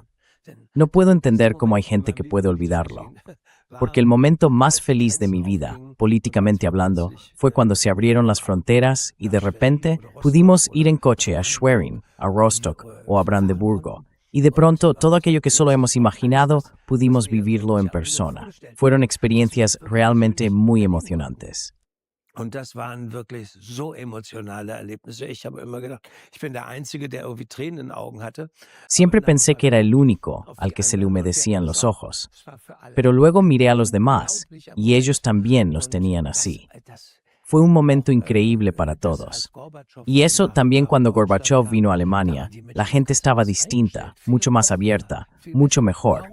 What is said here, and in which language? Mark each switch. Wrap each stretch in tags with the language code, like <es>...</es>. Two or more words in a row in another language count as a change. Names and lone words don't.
<es>No puedo entender cómo hay gente que puede olvidarlo, porque el momento más feliz de mi vida, políticamente hablando, fue cuando se abrieron las fronteras y de repente pudimos ir en coche a Schwerin, a Rostock o a Brandeburgo. Y de pronto, todo aquello que solo hemos imaginado, pudimos vivirlo en persona. Fueron experiencias realmente muy emocionantes.</es> <de>Und das waren wirklich so emotionale Erlebnisse. Ich habe immer gedacht, ich bin der Einzige, der irgendwie Tränen in den Augen hatte.</de> <es>Siempre pensé que era el único al que se le humedecían los ojos, pero luego miré a los demás y ellos también los tenían así. Fue un momento increíble para todos. Y eso también cuando Gorbachev vino a Alemania, la gente estaba distinta, mucho más abierta, mucho mejor.</es>